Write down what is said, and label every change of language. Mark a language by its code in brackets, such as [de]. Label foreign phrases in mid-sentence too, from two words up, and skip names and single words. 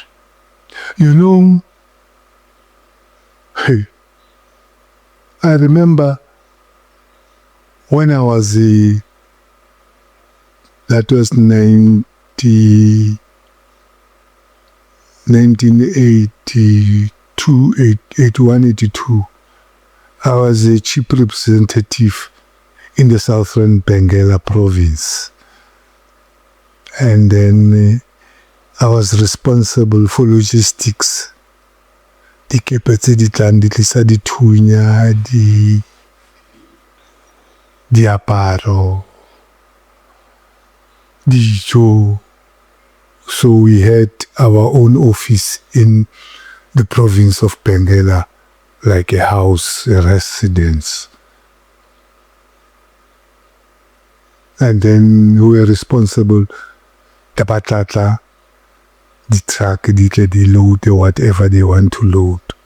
[en] You know, hey, I remember when I was that was 1982, 81, 82. I was a chief representative in the southern Benguela province. And then I was responsible for logistics. [st] Di kepetse di tlang di tlisa dithunya, diaparo, dijo. [en] So we had our own office in the province of Benguela, like a house, a residence. And then we were responsible, Tabatata, the truck, the load, whatever they want to load.